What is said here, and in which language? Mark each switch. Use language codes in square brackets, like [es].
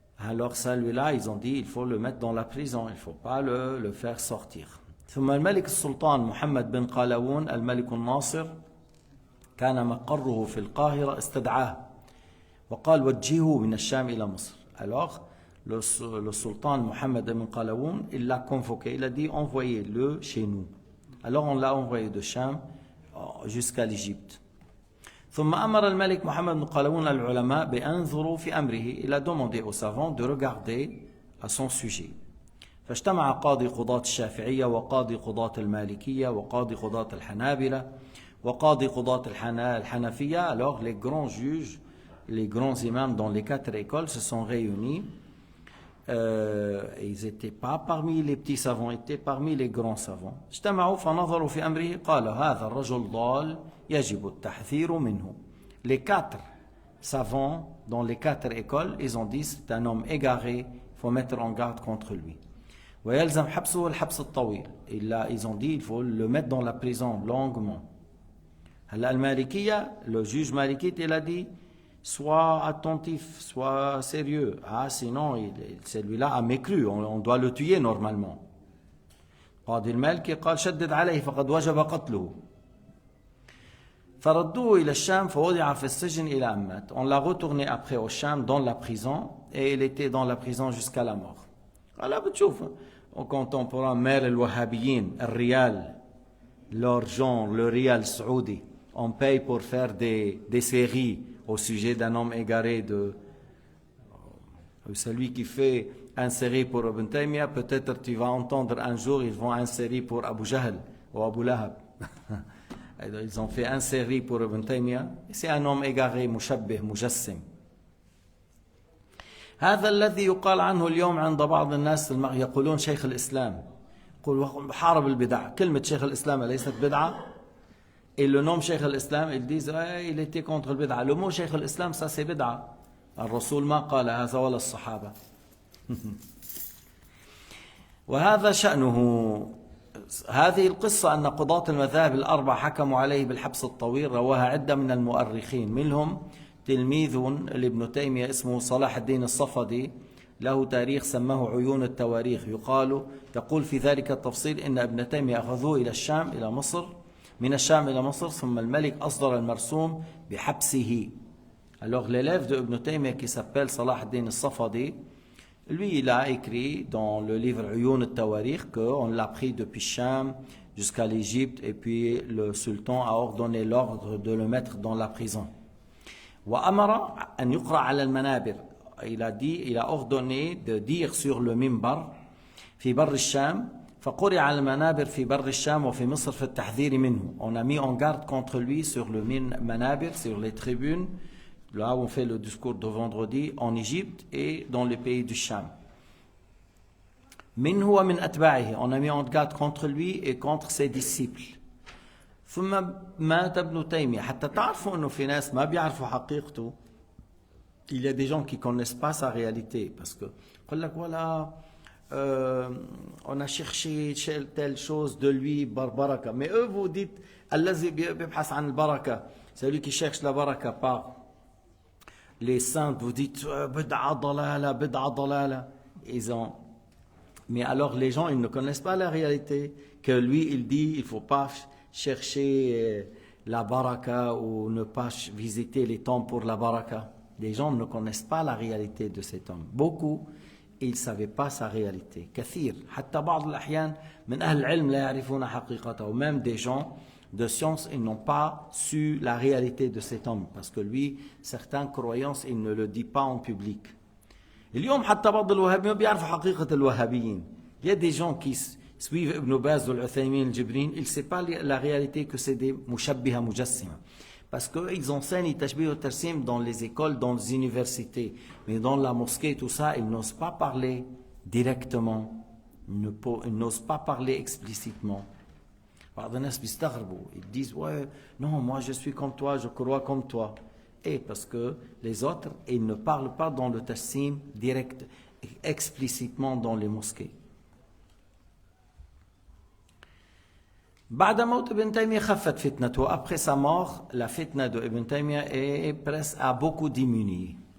[fr] Alors celui-là, ils ont dit, il faut le mettre dans la prison, il ne faut pas le faire sortir. [ar] ثم الملك السلطان محمد بن قلاوون الملك الناصر كان مقره في القاهرة استدعاه وقال وجهه من الشام إلى مصر. [fr] Alors le sultan Mohammed bin Qalaoun, il l'a convoqué, il a dit envoyez-le chez nous. Alors on l'a envoyé de Cham jusqu'à l'Égypte. [ar] ثم أمر الملك محمد بن قلاوون العلماء بأنظروا في أمره. [fr] Il a demandé aux savants de regarder à son sujet. [ar] فاجتمع قاضي قضاة الشافعية وقاضي قضاة المالكية وقاضي قضاة الحنابلة وقاضي قضاة الحنفية. [fr] Alors les grands juges, les grands imams dans les 4 écoles se sont réunis ils n'étaient pas parmi les petits savants, ils étaient parmi les grands savants. [ar] اجتمعوا فنظروا في أمره قال هذا الرجل ضال يجب التحذير منه. [fr] Les quatre savants dans les quatre écoles, ils ont dit c'est un homme égaré, il faut mettre en garde contre lui. [ar] ويلزم حبسه الحبس الطويل. [fr] Ils ont dit il faut le mettre dans la prison longuement. [ar] هلا المالكية, [fr] le juge Maliki, il a dit sois attentif, sois sérieux. Ah, sinon, celui-là a mécru, on doit le tuer normalement. [ar] قاضي المالكي قال شدد عليه فقد وجب قتله. فردوه إلى الشام فوضع في السجن إلى أن مات. [fr] On l'a retourné après au Cham dans la prison et il était dans la prison jusqu'à la mort. Alors [ar] بتشوف [fr] au contemporain mère [ar] الوهابيين الريال, [fr] l'argent, le rial saoudi, on paye pour faire des séries au sujet d'un homme égaré de celui qui fait une série pour Ibn Taymiyyah, peut-être tu vas entendre un jour ils vont une série pour Abu Jahl ou Abu Lahab. Ils ont fait une série pour Ibn Taymiyyah, c'est un homme égaré, mushabbih, mujassim. [ar] هذا الذي يقال عنه اليوم عند بعض الناس يقولون شيخ الإسلام, يقول حارب البدع. كلمة شيخ الإسلام ليست بدعة. [fr] Et le nom Cheikh al-Islam, ils disent il était contre le bid'a. Le mot Cheikh al-Islam, ça c'est bid'a. [ar] الرسول ما قال هذا ولا الصحابة. وهذا شأنه. هذه القصة أن قضاة المذاهب الأربع حكموا عليه بالحبس الطويل رواها عدة من المؤرخين, منهم تلميذ لابن تيمية اسمه صلاح الدين الصفدي, له تاريخ سماه عيون التواريخ. يقول في ذلك التفصيل إن ابن تيمية أخذوه إلى الشام إلى مصر, من الشام إلى مصر, ثم الملك أصدر المرسوم بحبسه. [fr] Alors l'élève de Ibn Taymiyyah qui s'appelle Salah ad-Din al-Safadi, lui il a écrit dans le livre Uyun al-Tawarikh qu'on l'a pris depuis Cham jusqu'à l'Égypte et puis le sultan a ordonné l'ordre de le mettre dans la prison. [ar] وأمر أن يقرأ على المنابر. [fr] Il a ordonné de dire sur le mimbar [ar] في بر الشام, فقرئ على المنابر في بر الشام وفي مصر في التحذير منه. [fr] On a mis en garde contre lui sur le manabir, sur les tribunes, là où on fait le discours de vendredi, en Égypte et dans le pays du Cham. [ar] منه ومن أتباعه. [fr] On a mis en garde contre lui et contre ses disciples. [ar] ثم مات ابن تيمية. حتى تعرفوا أنه في ناس ما بيعرفوا حقيقته. [fr] Il y a des gens qui ne connaissent pas sa réalité parce que [ar] يقول لك [fr] voilà on a cherché telle chose de lui baraka, mais eux vous dites [ar] الذي بيبحث عن البركة, [fr] celui qui cherche la baraka par les saints, vous dites bid'a dalala. Ils ont, mais alors les gens ils ne connaissent pas la réalité, que lui il dit il faut pas chercher la baraka ou ne pas visiter les temples pour la baraka. Les gens ne connaissent pas la réalité de cet homme. Beaucoup ils ne savaient pas sa réalité. [ar] كثير حتى بعض الأحيان من أهل العلم لا يعرفون حقيقته. [fr] Même des gens de science, ils n'ont pas su la réalité de cet homme parce que lui, certaines croyances, il ne le dit pas en public. [ar] اليوم حتى بعض الوهابيين بيعرفوا حقيقة الوهابيين. [fr] Il y a des gens qui suivent Ibn Baz ou Al-Uthaymin, Al-Jibrin, ils ne savent pas la réalité que c'est des mushabbiha mujassima. Parce qu'ils enseignent Tashbih al-Tarsim dans les écoles, dans les universités. Mais dans la mosquée, tout ça, ils n'osent pas parler directement. Ils n'osent pas parler explicitement. Ils disent, ouais, non, moi je suis comme toi, je crois comme toi. Et parce que les autres, ils ne parlent pas dans le Tarsim direct, explicitement dans les mosquées. [ar] بعد موت ابن تيمية خفت فتنته. [fr] Après sa mort, la fitna de Ibn Taymiyyah a beaucoup diminué.